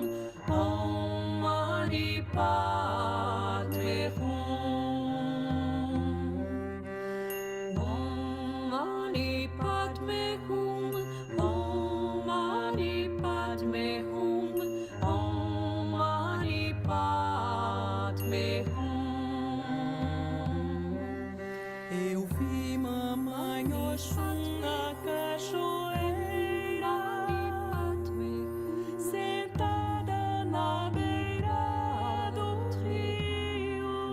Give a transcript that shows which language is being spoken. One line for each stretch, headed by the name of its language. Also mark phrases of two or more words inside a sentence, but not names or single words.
Sanskrit: ॐ मणि पद्मे हूँ. ॐ मणि पद्मे हूँ, ॐ मणि पद्मे हूँ, ॐ मणि पद्मे हूँ.
Portuguese: Eu vi mamãe Oxum na cachoeira, sentada na beira do rio.